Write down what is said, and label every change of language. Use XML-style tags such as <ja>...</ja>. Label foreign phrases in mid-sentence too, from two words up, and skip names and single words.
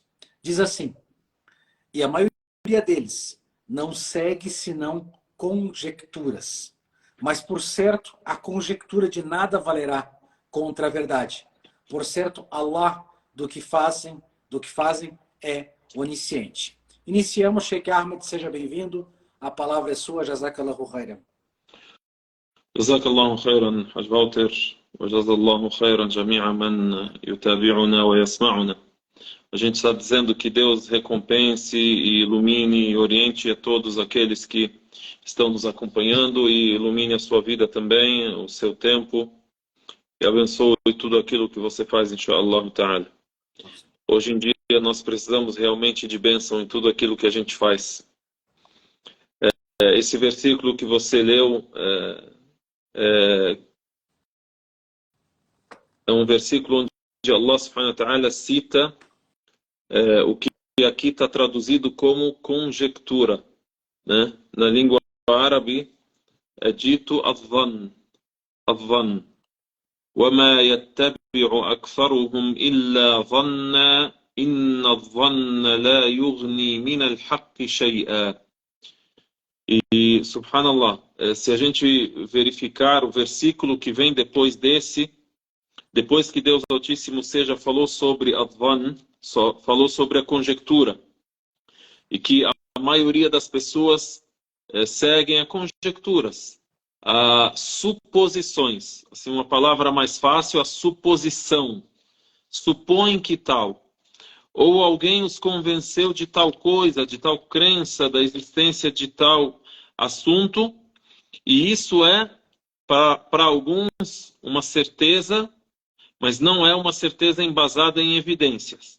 <pt>Diz assim: e a maioria deles não segue senão conjecturas, mas por certo a conjectura de nada valerá contra a verdade. Por certo, Allah do que fazem é onisciente. Iniciamos, Sheikh Ahmed, seja bem-vindo. A palavra é sua,</pt> <ar>جزاك الله خيرا. جزاك الله خيرا, Haj Walter, وجزى الله خيرا جميع من يتابعون ويسمعون.</ar> <pt>A gente está dizendo que Deus recompense e ilumine e oriente a todos aqueles que estão nos acompanhando e ilumine a sua vida também, o seu tempo, e abençoe tudo aquilo que você faz,</pt> <ar>إن شاء الله تعالى.</ar> <pt>Hoje em dia nós precisamos realmente de bênção em tudo aquilo que a gente faz. Esse versículo que você leu é um versículo onde</pt> <ar>الله سبحانه وتعالى</ar> <pt>cita o que aqui está traduzido como conjectura, né? Na língua árabe é dito adhan.</pt> <ar>وَمَا يَتَّبِعُ أَكْثَرُهُمْ إِلَّا ظَنًّا إِنَّ الظَّنَّ لَا يُغْنِي مِنَ الْحَقِّ شَيْئًا.</ar> <pt>E, subhanallah, se a gente verificar o versículo que vem depois desse, depois que Deus Altíssimo seja falou sobre adhan, falou sobre a conjectura, e que a maioria das pessoas seguem a conjecturas, a suposições, assim, uma palavra mais fácil, a suposição, supõe que tal, ou alguém os convenceu de tal coisa, de tal crença, da existência de tal assunto, e isso é, para alguns, uma certeza, mas não é uma certeza embasada em evidências.</pt>